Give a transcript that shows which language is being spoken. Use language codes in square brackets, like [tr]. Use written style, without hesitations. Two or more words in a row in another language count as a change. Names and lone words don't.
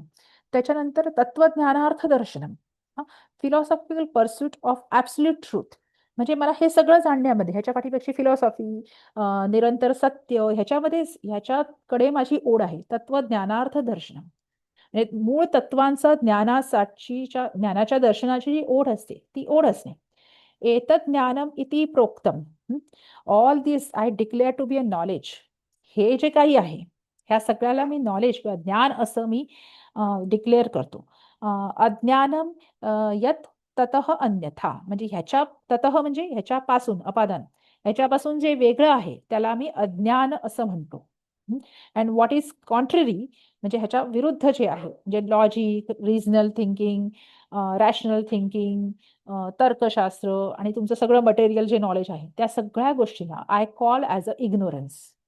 [en] त्याच्यानंतर [sa] तत्वज्ञानार्थ दर्शनम, [en] philosophical pursuit of absolute truth. [mr] म्हणजे मला हे सगळं जाणण्यामध्ये, ह्याच्या पाठीपेक्षा फिलॉसॉफी, निरंतर सत्य, ह्याच्याकडे माझी ओढ आहे. तत्वज्ञानार्थ दर्शन म्हणजे मूळ तत्वांचा ज्ञानाच्या दर्शनाची जी ओढ असते ती ओढ असणे. [sa] एतत् ज्ञानम इति प्रोक्तम, [en] all this I declare to be a knowledge. [mr] हे जे काही आहे ह्या सगळ्याला मी नॉलेज किंवा ज्ञान असं मी डिक्लेअर करतो. [sa] अज्ञानम यत ततः अन्यथा [mr] म्हणजे ततः म्हणजे ह्याच्यापासून अपादान, ह्याच्यापासून जे वेगळं आहे त्याला मी अज्ञान असं म्हणतो. [en] and what is contrary [mr] म्हणजे ह्याच्या विरुद्ध जे आहे, म्हणजे लॉजिक, [en] regional thinking, rational thinking, [mr] तर्कशास्त्र आणि तुमचं सगळं मटेरियल जे नॉलेज आहे त्या सगळ्या गोष्टींना [en] I call as a ignorance.